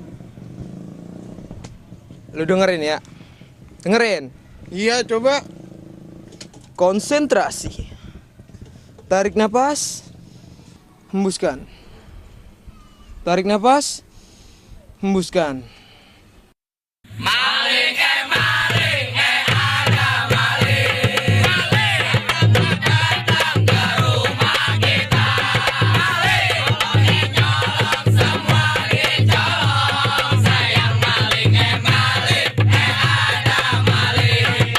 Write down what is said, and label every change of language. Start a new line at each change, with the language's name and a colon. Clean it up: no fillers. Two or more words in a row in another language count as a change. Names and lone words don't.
Indonesian: Lu dengerin ya. Dengerin. Iya, coba. Konsentrasi. Tarik napas. Hembuskan. Tarik napas. Hembuskan. Maling, maling, ada maling. Maling datang ke rumah kita. Maling, nyolong semua dicolong. Sayang maling, maling, ada maling.